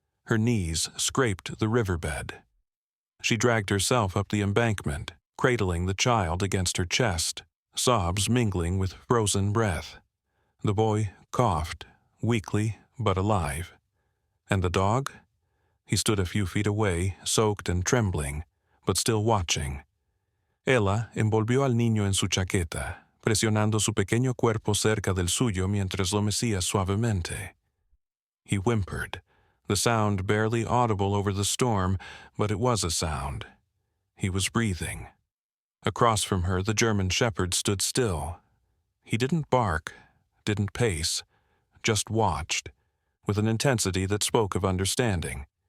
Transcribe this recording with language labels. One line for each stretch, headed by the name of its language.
English: Her knees scraped the riverbed. She dragged herself up the embankment, cradling the child against her chest, sobs mingling with frozen breath. The boy coughed, weakly but alive. And the dog? He stood a few feet away, soaked and trembling, but still watching.
Spanish: Ella envolvió al niño en su chaqueta, presionando su pequeño cuerpo cerca del suyo mientras lo mecía suavemente.
English: He whimpered, the sound barely audible over the storm, but it was a sound. He was breathing. Across from her, the German shepherd stood still. He didn't bark, didn't pace, just watched, with an intensity that spoke of understanding.